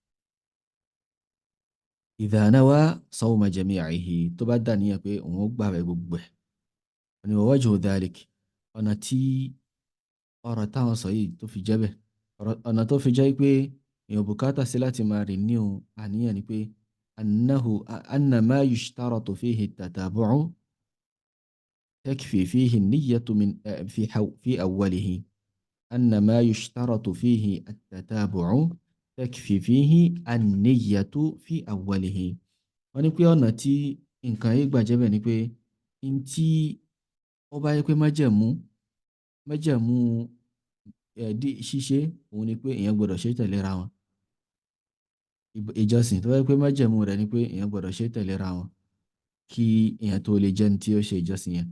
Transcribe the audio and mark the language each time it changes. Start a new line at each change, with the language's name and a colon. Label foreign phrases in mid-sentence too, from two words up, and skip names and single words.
Arabic: إذا نوى صوم جميعه,
Yoruba: tó bá dàníyàn pé òun ó gbààwẹ̀ gbogbo ẹ̀. wọ́n ní
Arabic: ووجه ذلك,
Yoruba: ọ̀nà tí ọ̀rọ̀ táwọn sọ yìí tó fi jẹ́ bẹ́ẹ̀, ọ̀nà tó fi jẹ́ pé èèyàn bùkátà sí láti máa renew àníyàn ni pé
Arabic: أن ما يشترط فيه التتابع تكفي فيه النية في أوله. أن ما يشترط فيه التتابع تكفي فيه النية في أوله.
Yoruba: wọ́n ní pé ọ̀nà tí nǹkan yìí gbà jẹ́ bẹ́ẹ̀ ni pé n tí ó bá yẹ pé májẹ̀mú ṣíṣe òun ni pé èèyàn gbọ́dọ̀ ṣe tẹ̀léra wọn. ìjọsìn tó bá yẹ pé májẹ̀mú rẹ̀ ni pé èèyàn gbọ́dọ̀ ṣe tẹ̀léra wọn kí èèyàn tó lè jẹ́ ní tí ó ṣe ìjọsìn yẹn.